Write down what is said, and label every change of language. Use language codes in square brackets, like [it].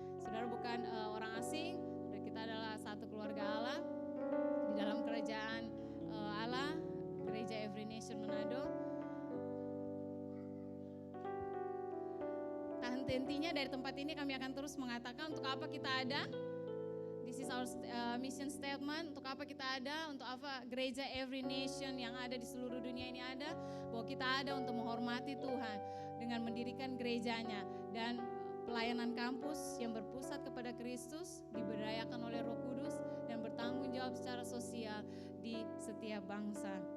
[id] Saudara bukan orang asing, dan kita adalah satu keluarga Allah di dalam kerajaan Allah, Gereja Every Nation Manado. Tak henti-hentinya dari tempat ini kami akan terus mengatakan untuk apa kita ada. [en] This is our mission statement. [id] Untuk apa kita ada, untuk apa Gereja Every Nation yang ada di seluruh dunia ini ada. Bahwa kita ada untuk menghormati Tuhan dengan mendirikan gerejanya. Dan pelayanan kampus yang berpusat kepada Kristus, diberdayakan oleh Roh Kudus dan bertanggung jawab secara sosial di setiap bangsa.